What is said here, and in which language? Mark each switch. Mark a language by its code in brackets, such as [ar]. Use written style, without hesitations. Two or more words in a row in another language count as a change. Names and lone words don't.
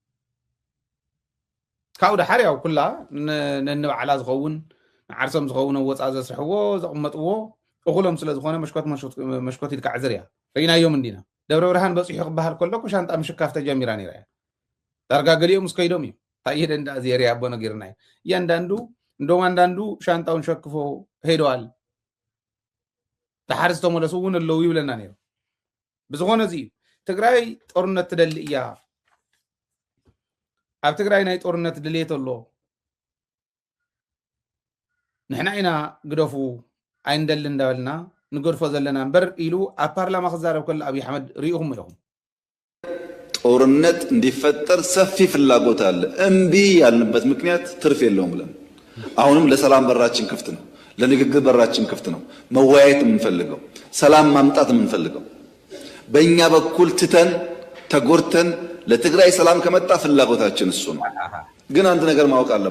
[ti] ካብኡ ድሓር ያው ኩላ ነንባዕላ ዝኸውን ዓርሶም ዝኸውን ወፃእ ዘስርሕዎ ዘቕመጥዎ እኹሎም ስለ ዝኾነ መሽኮት ኢልካ ዕዝር እያ ርኢናዮም እንዲና ደብረ ብርሃን በፂሑ ክበሃል ከሎ ሻንጣ ምሽካፍ ተጀሚራ ነይራ እያ ዳርጋ ገሊኦም ምስ ከይዶም እዩ እንታይ እየ ደንዳ ዜርያ ኣቦ ነጊርና እዩ [am] እያንዳንዱ እንደውም አንዳንዱ ሻንጣውን ሸክፎ ሄደዋል [ti] ድሓር ዝተመለሱ እውን ኣለዉ ይብለና ነይሩ ብዝኾነ እዚ እዩ ትግራይ ጦርነት ትደሊ እያ ኣብ ትግራይ ናይ ጦርነት ድልየት ኣሎ ንሕና ኢና ግደፉ ኣይንደሊ እንዳበልና ንገድፎ ዘለና እምበር ኢሉ ኣብ ፓርላማ ክዛረብ ከሎ ኣብይ ኣሕመድ ሪኢኹም ኢኹም [am] ጦርነት እንዲፈጠር ሰፊ ፍላጎት አለ እምቢ ያልንበት ምክንያት ትርፍ የለውም ብለን አሁንም ለሰላም በራችን ክፍት ነው ለንግግር በራችን ክፍት ነው መወያየት የምንፈልገው ሰላም ማምጣት የምንፈልገው በእኛ በኩል ትተን ተጎርተን ለትግራይ ሰላም ከመጣ ፍላጎታችን እሱ ነው ግን አንድ ነገር ማወቅ